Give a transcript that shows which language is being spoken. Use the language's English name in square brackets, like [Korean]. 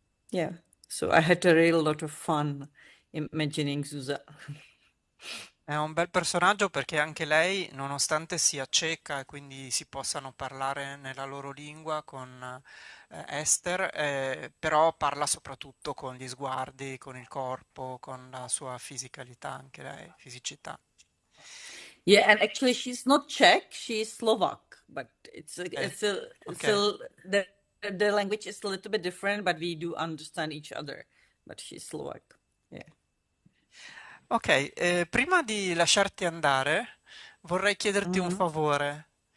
[English] Yeah, so I had a real lot of fun imagining Zuza. [Italian] È un bel personaggio perché anche lei, nonostante sia cieca e quindi si possano parlare nella loro lingua con Esther, però parla soprattutto con gli sguardi, con il corpo, con la sua fisicalità, anche lei, fisicità. [English] Yeah, and actually she's not Czech, she's Slovak, but Eh, it's ok. a the language is a little bit different, but we do understand each other. But she's Slovak. Yeah. [Italian] Ok, prima di lasciarti andare, vorrei chiederti un favore.